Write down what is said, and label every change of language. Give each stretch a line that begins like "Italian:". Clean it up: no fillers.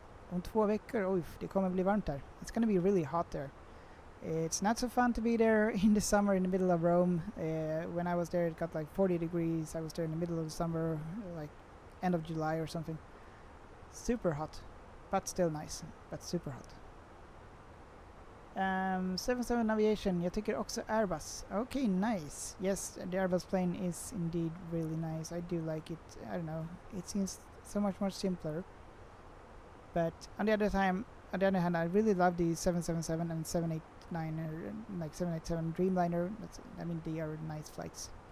Swedish: Om 2 veckor, det kommer bli varmt där.
English: It's gonna be really hot there. It's not so fun to be there in the summer in the middle of Rome. When I was there it got like 40 degrees. I was there in the middle of the summer, like end of July or something. Super hot, but still nice, but super hot.
Swedish: 77 Aviation, jag tycker också Airbus.
English: Okay, nice. Yes, the Airbus plane is indeed really nice. I do like it. I don't know, it seems so much more simpler. But on the other hand, I really love the 777 and 789, like 787 Dreamliner. I mean, they are nice flights.